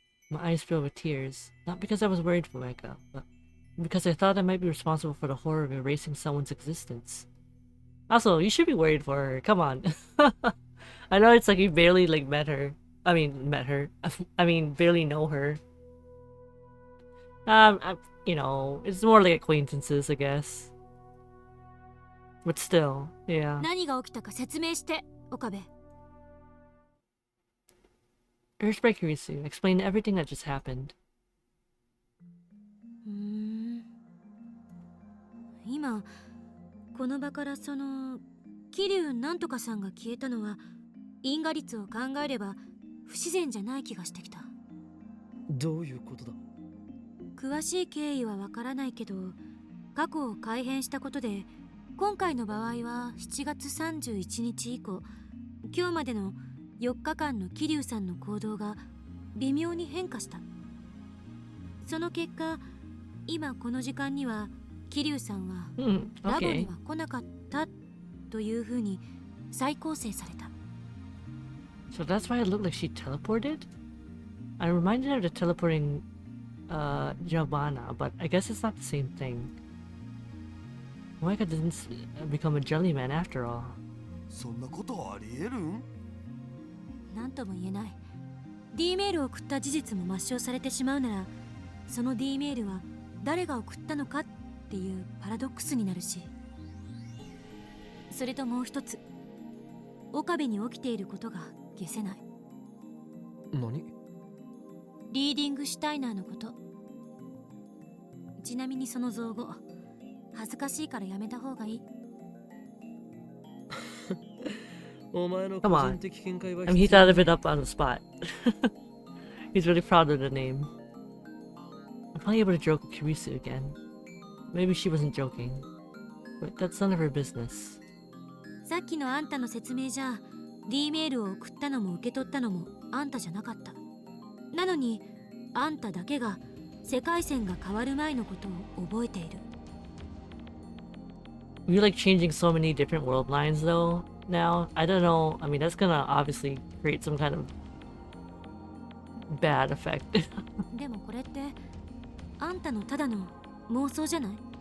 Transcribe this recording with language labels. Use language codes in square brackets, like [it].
[en] My eyes fill with tears, not because I was worried for Micah, but because I thought I might be responsible for the horror of erasing someone's existence. Also, you should be worried for her. Come on. I know it's like you barely like met her. I mean, barely know her. You know, it's more like acquaintances, I guess. But still, yeah. [ja] 何が起きたか説明して、岡部。 [en] Urged by Kurisu, explain everything that just happened. [ja] 今この場からその桐生なんとかさんが消えたのは因果率を考えれば不自然じゃない気がしてきた。どういうことだ？詳しい経緯はわからないけど、過去を改変したことで今回の場合は7月31日以降今日までの4日間の桐生さんの行動が微妙に変化した。その結果、今この時間には桐生さんはラボには来なかったというふうに再構成された。 [en] So that's why it looked like she teleported? I'm reminded of the teleporting Giovanna, but I guess it's not the same thing. Moeka didn't become a jellyman after all. [ja] そんなことありえるん？なんとも言えない。 D メールを送った事実も抹消されてしまうなら、その D メールは誰が送ったのかっていうパラドックスになるし、それともう一つ、岡部に起きていることが消せない。何？リーディングシュタイナーのこと。ちなみにその造語、恥ずかしいからやめた方がいい。 [en] Come on. I mean, he thought of it up on the spot. He's really proud of the name. I'm finally able to joke with Kurisu again. Maybe she wasn't joking, but that's none of her business. [ja] さっきのあんたの説明じゃ D メールを送ったのも受け取ったのもあんたじゃなかった。なのにあんただけが世界線が変わる前のことを覚えている。 [en] We're like changing so many different world lines though now. I don't know. I mean, that's gonna obviously create some kind of bad effect. [ja] でもこれってあんたのただの妄想じゃない？